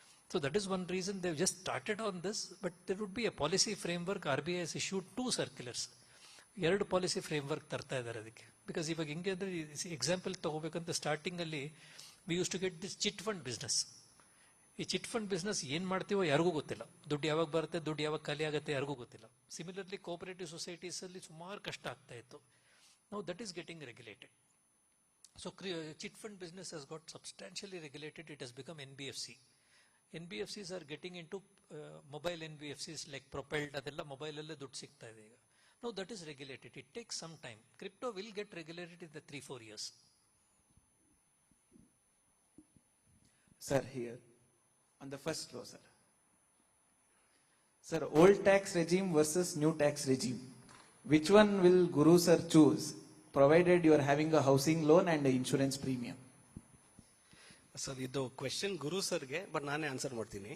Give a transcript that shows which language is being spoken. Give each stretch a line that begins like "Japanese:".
English: So that is one reason they've just started on this, but there would be a policy framework. RBI has issued 2 circulars.
Kannada: 2 policy framework ತರ್ತಾ ಇದ್ದಾರೆ ಅದಕ್ಕೆ. Because ಇವಾಗ ಹಿಂಗೆ ಅಂದರೆ example ತಗೋಬೇಕಂತ ಸ್ಟಾರ್ಟಿಂಗಲ್ಲಿ
English: We use to get this chit fund business.
Kannada: ಈ chit fund business ಏನು ಮಾಡ್ತೀವೋ ಯಾರಿಗೂ ಗೊತ್ತಿಲ್ಲ. ದುಡ್ಡು ಯಾವಾಗ ಬರುತ್ತೆ, ದುಡ್ಡು ಯಾವಾಗ ಖಾಲಿ ಆಗುತ್ತೆ ಯಾರಿಗೂ ಗೊತ್ತಿಲ್ಲ. ಸಿಮಿಲರ್ಲಿ ಕೋಆಪರೇಟಿವ್ ಸೊಸೈಟೀಸಲ್ಲಿ ಸುಮಾರು ಕಷ್ಟ ಆಗ್ತಾ ಇತ್ತು.
English: Now that is getting regulated. So chit fund business has got substantially regulated. It has become NBFC. NBFCs are getting into mobile NBFCs like propelled,
Kannada: adella mobile alle ದುಡ್ಡು ಸಿಗ್ತಾ ಇದೆ ಈಗ.
English: Now that is regulated. It takes some time. Crypto will get regulated in the 3-4 years. Sir, here on the first row, sir, old tax regime versus new tax regime. which one will Guru sir choose, provided you are having a housing loan and an insurance premium?
Kannada: Sir ಇದು question ಗುರು ಸರ್ಗೆ, but ನಾನೇ answer ಮಾಡ್ತೀನಿ.